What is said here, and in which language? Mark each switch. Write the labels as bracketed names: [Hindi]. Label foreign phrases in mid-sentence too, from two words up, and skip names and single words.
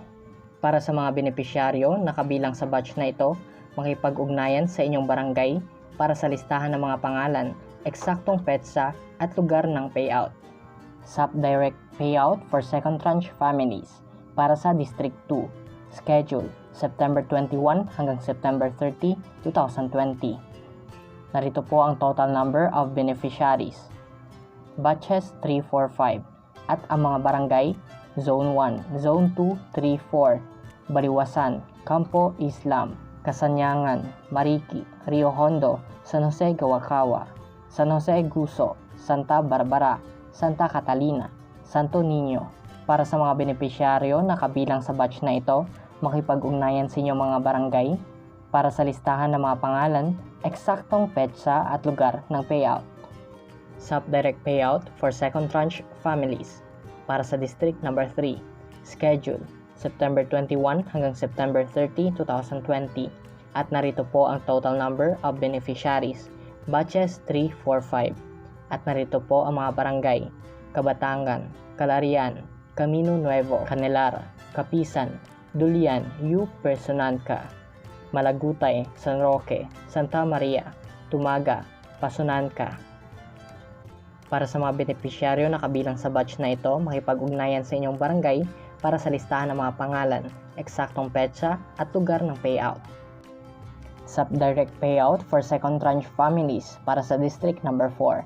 [Filipino] Para sa mga benepisyaryo na kabilang sa batch na ito, makipag-ugnayan sa inyong barangay para sa listahan ng mga pangalan eksaktong petsa at lugar ng payout. [English] Sap Direct Payout for Second Tranche Families [Filipino] para sa [English] District 2. Schedule September 21 hanggang September 30, 2020. [Filipino] Narito po ang [English] total number of beneficiaries. [Filipino] Batches 3, 4, 5 at ang mga barangay Zone 1, Zone 2, 3, 4, Baliwasan, Campo Islam, Kasanyangan, Mariki, Rio Hondo, San Jose Gawakawa, San Jose Guso, Santa Barbara, Santa Catalina, Santo Niño. Para sa mga benepisyaryo na kabilang sa batch na ito, makipag-ugnayan sa inyong mga barangay para sa listahan ng mga pangalan, eksaktong petsa at lugar ng payout. [English] Sap Direct Payout for Second Tranche Families [Filipino] para sa [English] District Number 3. Schedule September 21 hanggang September 30, 2020. [Filipino] At narito po ang [English] total number of beneficiaries. [Filipino] Batches 3, 4, 5. At narito po ang mga barangay: Kabatangan, Calarian, Camino Nuevo, Canelar, Kapisan, Dulian, U. Personanca, Malagutay, San Roque, Santa Maria, Tumaga, Pasunanca. Para sa mga benepisyaryo na kabilang sa batch na ito, makipag-ugnayan sa inyong barangay para sa listahan ng mga pangalan, eksaktong petsa at lugar ng payout. [English] Sap Direct Payout for Second Tranche Families [Filipino] para sa [English] District Number 4.